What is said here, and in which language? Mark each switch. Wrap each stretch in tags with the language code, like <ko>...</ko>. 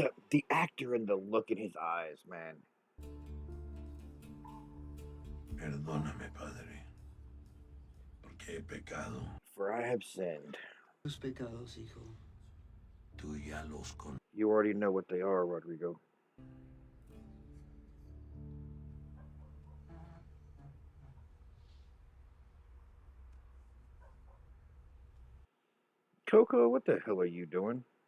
<en>The actor and the look in his eyes, man.</en> <es>Perdóname, Padre, porque he pecado.</es> <en>For I have sinned.</en> <es>Tus pecados, hijo, tú ya los conoces.</es> <en>You already know what they are, Rodrigo. Coco, what the hell are you doing?</en>